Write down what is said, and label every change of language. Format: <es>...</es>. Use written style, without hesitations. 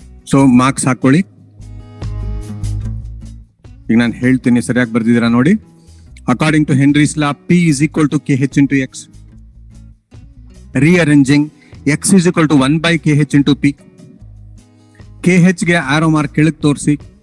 <kn>So marks ಹಾಕೊಳ್ಳಿ. ಈಗ ನಾನು ಹೇಳ್ತೀನಿ, ಸರಿಯಾಗಿ ಬರ್ದಿದ್ದೀರಾ ನೋಡಿ.</kn> <en>According to Henry's law, P is equal to KH into X. Rearranging, X is equal to 1 by KH into P.</en> <kn>KH ಗೆ arrow mark ಕೆಳಗೆ ತೋರಿಸಿ.</kn>